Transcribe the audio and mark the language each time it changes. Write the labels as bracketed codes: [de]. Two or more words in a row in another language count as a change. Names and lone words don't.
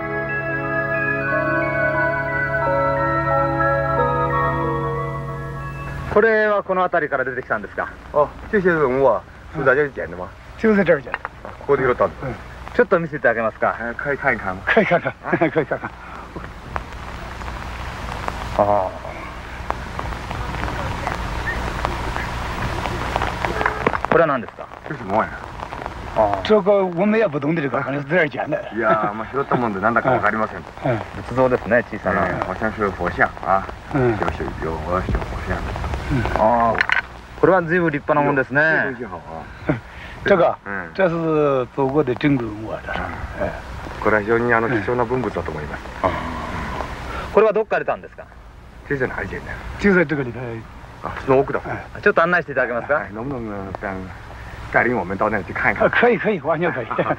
[ja] 이건 この辺りから出てきたんですか？ [zh] 这些文物啊是在这里捡的吗？就在这儿捡的。 [ja] ここで拾ったんです。ちょっと見せてあげますか？ [zh] 可以看一看吗？可以看看，可以看看。 [ja] これは何ですか？ [zh] 这是什么玩意儿？这个我们也不懂的，这个反正是在这儿捡的。 [ja] いや拾ったもんでなんだかわかりません。仏像ですね、小さな。 [zh] 好像是佛像啊。就是有佛像。 [ja] これは随分立派なもんですね。 [zh] 这个，这是祖国的珍贵文物啊，这是。 [ja] これは非常に貴重な文物だと思います。これはどっから出たんですか？ [zh] 这是哪里捡的？就在这个里头。 [ja] その奥だ。ちょっと案内していただけますか？ [zh] 能不能带领我们到那里去看一看？可以，完全可以。